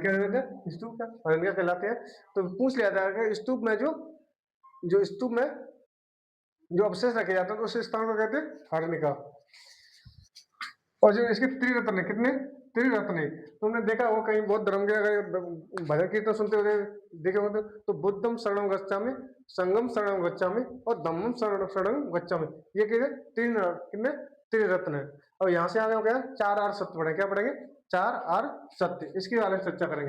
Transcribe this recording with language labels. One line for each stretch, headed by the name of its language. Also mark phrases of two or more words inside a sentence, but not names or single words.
Hindi: क्या कहते हैं, स्तूप का हरिणिका कहलाते हैं। तो पूछ लिया था कि स्तूप में जो स्तूप में जो अवशेष रखे जाते हैं, तो उस स्थान को कहते हैं हरिणिका। और जो इसके त्रिरत्न है, कितने, त्रिरत्न है। तुमने देखा वो कहीं बहुत धर्म के अगर भजन कीर्तन सुनते हुए देखे होते, तो
Pali: बुद्धम शरणम गच्छामि, संगम शरणम गच्छामि
Hindi: और
Pali: धम्मम शरणम गच्छामि।
Hindi: ये तीन कितने, त्रिरत्न है। और यहाँ से आगे हो गया 4 आर सत्य पढ़े। क्या पढ़ेंगे, 4 आर सत्य। इसके बारे में चर्चा करेंगे।